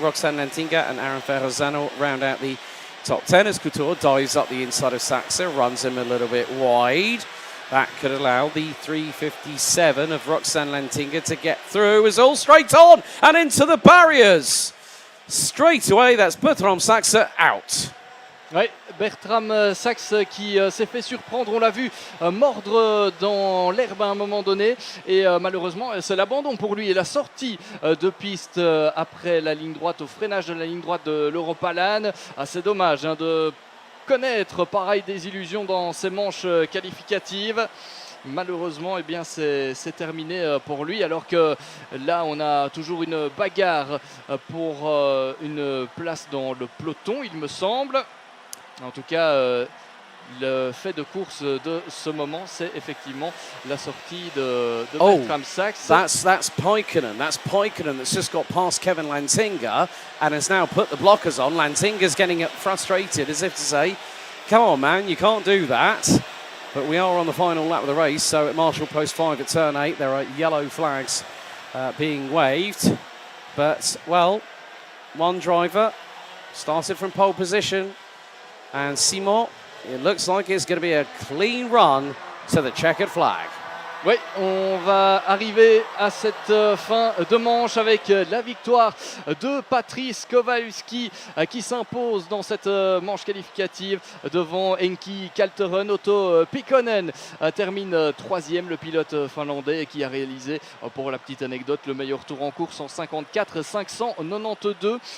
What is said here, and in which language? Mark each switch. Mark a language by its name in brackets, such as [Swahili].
[English] Roxanne Lantinga and Aaron Ferrazano round out the top 10 as Couture dives up the inside of Saxe, runs him a little bit wide. That could allow the 357 of Roxanne Lantinga to get through. Is all straight on and into the barriers. Straight away, that's Bertrand Saxe out. [French] Oui, Bertram Saxe qui s'est fait surprendre, on l'a vu mordre dans l'herbe à un moment donné, et malheureusement c'est l'abandon pour lui et la sortie de piste après la ligne droite, au freinage de la ligne droite de l'Europalan. C'est dommage de connaître pareil des illusions dans ces manches qualificatives. Malheureusement, eh bien, c'est terminé pour lui, alors que là, on a toujours une bagarre pour une place dans le peloton, il me semble. En tout cas, le fait de course de ce moment, c'est effectivement la sortie de Bertram Saxe. [English] That's Paikkonen. That's Paikkonen that's just got past Kevin Lantinga and has now put the blockers on. Lantinga's getting frustrated, as if to say, come on, man, you can't do that. But we are on the final lap of the race, so at Marshall Post 5 at turn 8, there are yellow flags being waved. But, well, one driver started from pole position, and Simon, it looks like it's going to be a clean run to the checkered flag. [French] Oui, on va arriver à cette fin de manche avec la victoire de Patrice Kowalewski qui s'impose dans cette manche qualificative devant Henki Kalteren. Otto Paikkonen termine 3e, le pilote finlandais qui a réalisé, pour la petite anecdote, le meilleur tour en course en 54,592.